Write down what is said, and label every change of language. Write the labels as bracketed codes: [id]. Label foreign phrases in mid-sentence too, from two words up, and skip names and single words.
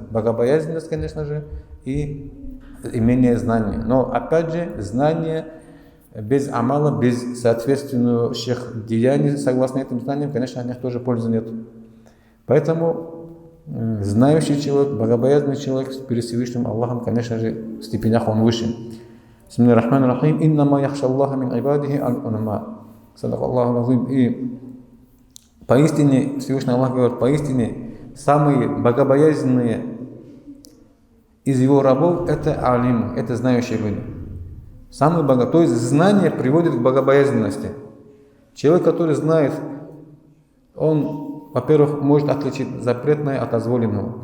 [ru] Богобоязненность, конечно же, и имение знания. Но опять же, знание без амала, без соответствующих деяний, согласно этим знаниям, конечно, от них тоже пользы нет. Поэтому знающий человек, богобоязненный человек перед Всевышним Аллахом, конечно же, в степенях он выше. [ar] بسم الله الرحمن الرحيم إنما يخشى الله من عباده العلماء. صدق الله العظيم. [ru] И поистине, Всевышний Аллах говорит, поистине, самые богобоязненные из его рабов это алим, это знающие люди. Самый то есть знание приводит к богобоязненности. Человек, который знает, он, во-первых, может отличить запретное от дозволенного.